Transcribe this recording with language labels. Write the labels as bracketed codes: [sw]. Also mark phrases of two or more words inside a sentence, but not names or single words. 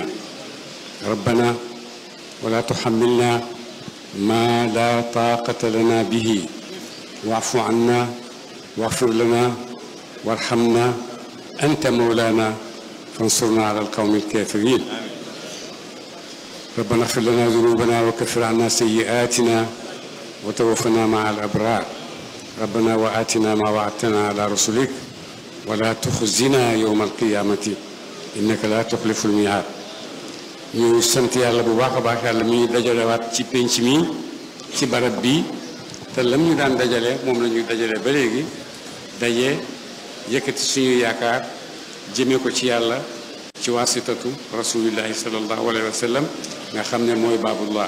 [ar] ربنا ولا تحملنا ما لا طاقة لنا به واعف عنا واغفر لنا وارحمنا أنت مولانا فانصرنا على القوم الكافرين. ربنا اغفر لنا ذنوبنا وكفر عنا سيئاتنا وتوفنا مع الأبرار. ربنا وآتنا ما وعدتنا على رسلك ولا تخزنا يوم القيامة إنك لا تخلف الميعاد. [wo] ñu sant yàlla bu baax a baax yàlla mi dajalewaat ci penc mi ci barab bi te lam ñu daan dajale moom la ñuy dajale ba léegi daje yëkkati suñu yaakaar jëmee ko ci yàlla ci [ar] واسطة رسول الله صلى الله عليه وسلم [wo] nga xam ne mooy baabullah.